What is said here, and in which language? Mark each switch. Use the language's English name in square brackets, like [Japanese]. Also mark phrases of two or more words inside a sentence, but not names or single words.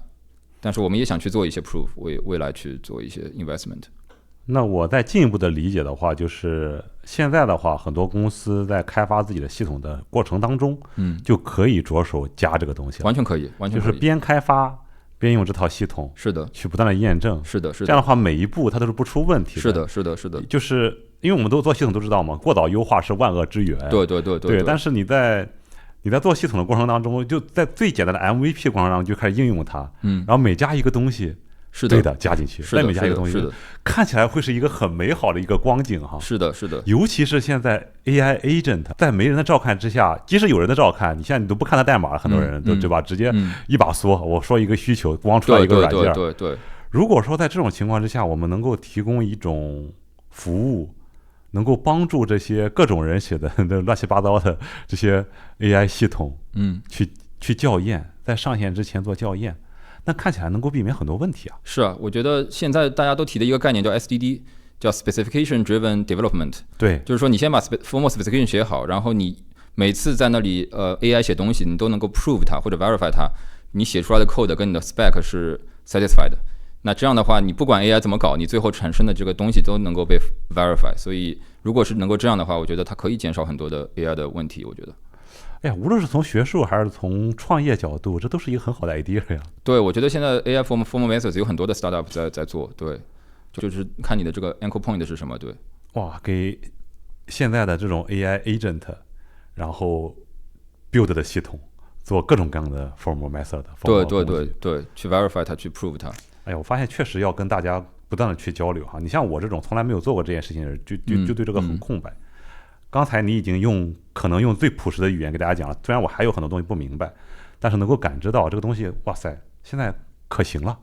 [Chinese] 但是我們也想去做一些 proof， 未來去做一些 investment。那我再進一步的理解的話，就是現在的話，很多公司在開發自己的系統的過程當中，就可以着手加這個東西了，完全可以，完全可以，就是邊開發邊用這套系統，是的，去不斷的驗證，是的，是的。這樣的話，每一步它都是不出問题的，是的，是的，是的。就是因为我們都做系統都知道嘛，過早優化是萬惡之源，對。但是你在做系統的過程當中，就在最簡單的 MVP 過程當中就開始應用它，然後每加一個東西。是的，對的，加進去，再每加一個東西，是的，看起來會是一個很美好的一個光景哈。是的，是的。尤其是現在 [English] AI agent [Chinese] 在沒人的照看之下，即使有人的照看，你現在你都不看它代碼，很多人都對吧？直接一把梭，我說一個需求，光出來一個軟件。對。如果說在這種情況之下，我們能夠提供一種服務，能夠幫助這些各種人寫的亂七八糟的這些 AI 系統，去校驗，在上線之前做校驗。那看起來能夠避免很多問題啊！是啊，我覺得現在大家都提的一個概念叫 SDD， 叫 [English] Specification Driven Development。 [Chinese] 對，就是說你先把 [English] formal specification [Chinese] 寫好，然後你每次在那裡AI 寫東西，你都能夠 prove 它或者 verify 它，你寫出來的 code 跟你的 spec 是 satisfied 的。那這樣的話，你不管 AI 怎麼搞，你最後產生的這個東西都能夠被 verify。所以如果是能夠這樣的話，我覺得它可以減少很多的 AI 的問題。我覺得。哎呀，無論是從學術還是從創業角度，這都是一個很好的 idea 呀。對，我覺得現在 [English] AI formal methods [Chinese] 有很多的 startup 在做，對，就是看你的這個 [English] anchor point [Chinese] 是什麼，對。哇，給現在的這種 [English] AI agent， [Chinese] 然後 build 的系統做各種各樣的 [English] formal method。 [Chinese] 對，去 verify 它，去 prove 它。哎呀，我發現確實要跟大家不斷的去交流哈。你像我這種從來沒有做過這件事情的人，就對這個很空白。剛才你已經可能用最樸實的語言給大家講了，雖然我還有很多東西不明白，但是能夠感知到這個東西，哇塞，現在可行了。